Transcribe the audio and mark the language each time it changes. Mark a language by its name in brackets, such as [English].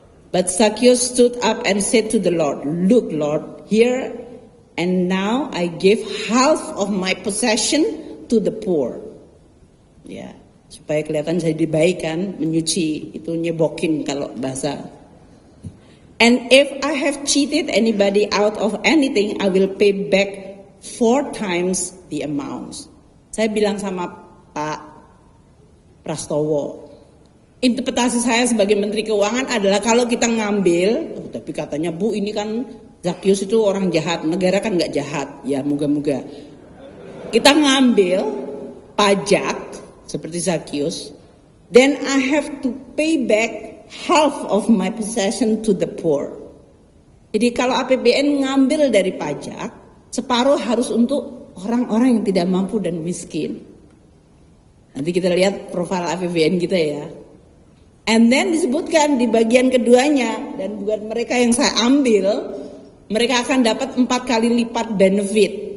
[English] But Zacchaeus stood up and said to the Lord, "Look, Lord, here and now I give half of my possession to the poor." [Indonesian] Ya, supaya kelihatan saya dibaikan, menyuci, itu nyebokin kalau bahasa. [English] "And if I have cheated anybody out of anything, I will pay back 4 times the amount." [Indonesian] Saya bilang sama Pak Prastowo, interpretasi saya sebagai Menteri Keuangan adalah kalau kita ngambil, tapi katanya Bu ini kan Zacchaeus itu orang jahat, negara kan nggak jahat, ya moga-moga. Kita ngambil pajak seperti [English] Zacchaeus, then I have to pay back half of my possession to the poor. [Indonesian] Jadi kalau APBN ngambil dari pajak, separuh harus untuk orang-orang yang tidak mampu dan miskin. Nanti kita lihat profil APBN kita ya. [English] And then [Indonesian] disebutkan di bagian keduanya, dan buat mereka yang saya ambil, mereka akan dapat 4 kali lipat benefit.